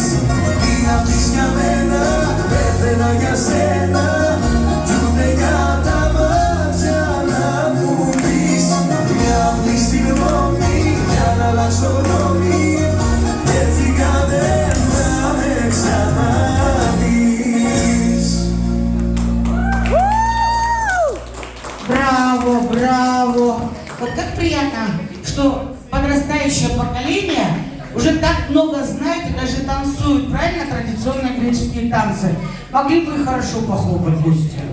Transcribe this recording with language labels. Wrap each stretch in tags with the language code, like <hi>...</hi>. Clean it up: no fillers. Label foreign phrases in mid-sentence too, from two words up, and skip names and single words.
<el>Τι να πεις για μένα, έθελα για σένα κι ούτε για τα μάτια να μου πεις μια απλή συγγνώμη για να αλλάξω γνώμη. Έφυγα δεν θα με ξαναδείς.</el> <ru>Браво, браво. Вот как приятно, что подрастающее поколение уже так много знает и даже танцует правильно традиционные греческие танцы. Могли бы и хорошо похлопать гости.</ru>